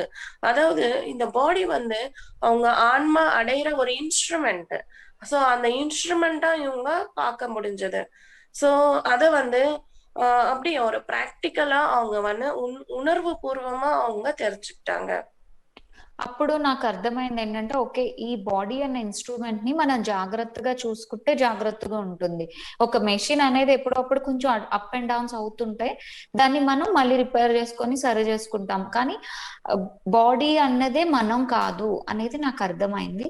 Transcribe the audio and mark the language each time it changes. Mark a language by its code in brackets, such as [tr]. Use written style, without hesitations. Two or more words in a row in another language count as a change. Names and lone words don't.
[ta] அதாவது இந்த பாடி வந்து அவங்க ஆன்மா அடையிற ஒரு இன்ஸ்ட்ருமெண்ட். ஸோ அந்த இன்ஸ்ட்ருமென்ட்டா இவங்க பார்க்க முடிஞ்சது. ஸோ அத வந்து அப்படியே ஒரு பிராக்டிகலா அவங்க வந்து உணர்வு பூர்வமா அவங்க தெரிஞ்சுக்கிட்டாங்க. [te] అప్పుడు నాకర్థమైందేంటంటే, ఓకే. ఈ బాడీ అన్న ఇన్‌స్ట్రుమెంట్‌ని మనం జాగ్రత్తగా చూసుకుంటే జాగ్రత్తగా ఉంటుంది. ఒక మెషిన్ అనేది ఎప్పుడప్పుడు కొంచెం [en] up and downs [te] అవుతుంటాయి. దాన్ని మనం మళ్ళీ రిపేర్ చేసుకొని సరి చేసుకుంటాం. కానీ ఆహ్, బాడీ అన్నదే మనం కాదు అనేది నాకర్థమైంది.